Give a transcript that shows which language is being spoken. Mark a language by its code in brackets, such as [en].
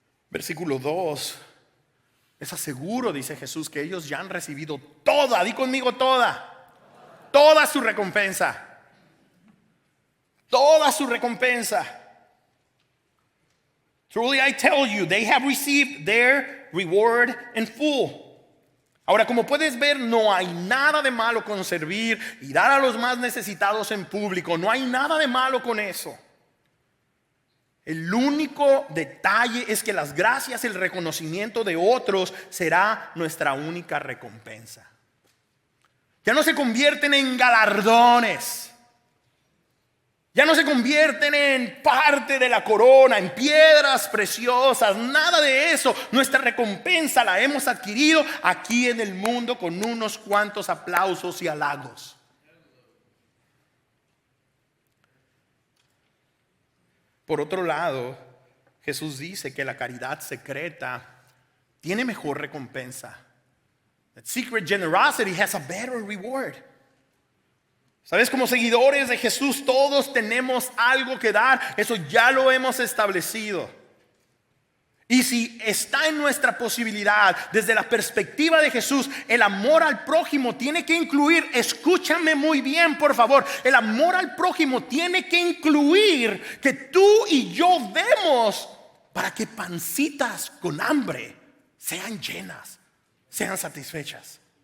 [es] Versículo 2. Les aseguro, dice Jesús, que ellos ya han recibido toda, di conmigo toda su recompensa. Toda su recompensa. [en] Truly I tell you, they have received their reward in full. [es] Ahora, como puedes ver, no hay nada de malo con servir y dar a los más necesitados en público. No hay nada de malo con eso. El único detalle es que las gracias, el reconocimiento de otros será nuestra única recompensa. Ya no se convierten en galardones. Ya no se convierten en parte de la corona, en piedras preciosas, nada de eso. Nuestra recompensa la hemos adquirido aquí en el mundo con unos cuantos aplausos y halagos. Por otro lado, Jesús dice que la caridad secreta tiene mejor recompensa. [en] That secret generosity has a better reward. [es] ¿Sabes? Como seguidores de Jesús todos tenemos algo que dar. Eso ya lo hemos establecido. Y si está en nuestra posibilidad, desde la perspectiva de Jesús, el amor al prójimo tiene que incluir, escúchame muy bien por favor, el amor al prójimo tiene que incluir que tú y yo demos para que pancitas con hambre sean llenas, sean satisfechas.